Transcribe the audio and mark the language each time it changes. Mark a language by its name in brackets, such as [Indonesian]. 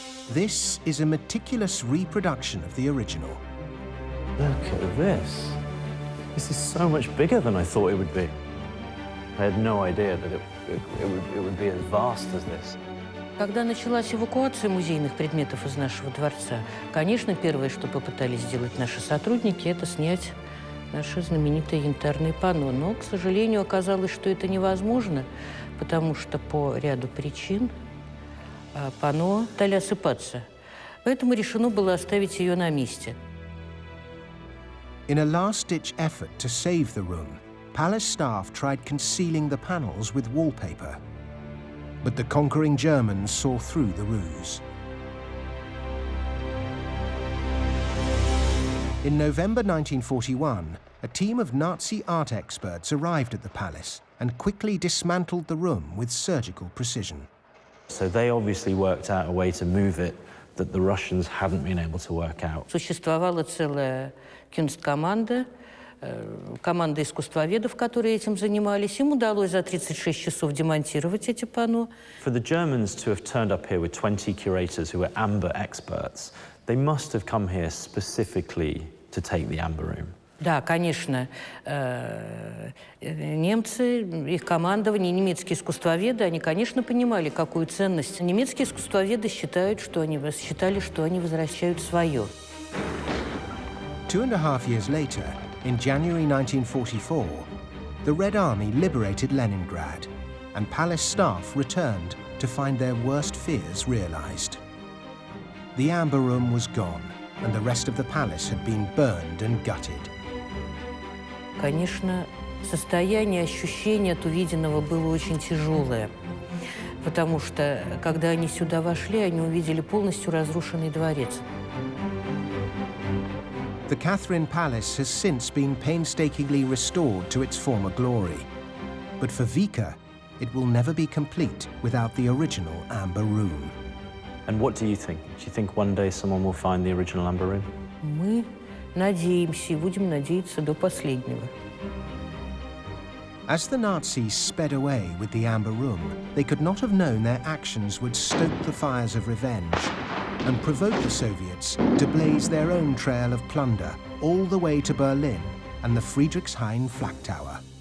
[English] This is a meticulous reproduction of the original. Look at this. This is so much bigger than I thought it would be. I had no idea that it would be as vast as this. [Russian] Когда началась эвакуация музейных предметов из нашего дворца, конечно, первое, что попытались сделать наши сотрудники, это снять наше знаменитое янтарное панно. Но, к сожалению, оказалось, что это невозможно, потому что по ряду причин панно стали осыпаться. Поэтому решено было оставить ее на месте. [English] In a last-ditch effort to save the room, palace staff tried concealing the panels with wallpaper. But the conquering Germans saw through the ruse. In November 1941, a team of Nazi art experts arrived at the palace and quickly dismantled the room with surgical precision. So they obviously worked out a way to move it that the Russians hadn't been able to work out. [Russian] Существовала целая кюнсткоманда, команда искусствоведов, которые этим занимались. Им удалось за 36 часов демонтировать эти панно. [English] For the Germans to have turned up here with 20 curators who were amber experts, they must have come here specifically to take the amber room. [Russian] Да, конечно, немцы, их командование, немецкие искусствоведы, они, конечно, понимали, какую ценность. Немецкие искусствоведы считали, что они возвращают свое. [English] 2.5 years later, in January 1944, the Red Army liberated Leningrad, and palace staff returned to find their worst fears realized. The amber room was gone, and the rest of the palace had been burned and gutted. [Russian] Конечно, состояние, ощущение от увиденного было очень тяжелое, потому что, когда они сюда вошли, они увидели полностью разрушенный дворец. [English] The Catherine Palace has since been painstakingly restored to its former glory. But for Vika, it will never be complete without the original amber room. And what do you think? Do you think one day someone will find the original amber room? [Russian] Мы надеемся и будем надеяться до последнего. [English] As the Nazis sped away with the amber room, they could not have known their actions would stoke the fires of revenge and provoke the Soviets to blaze their own trail of plunder all the way to Berlin and the Friedrichshain Flack Tower.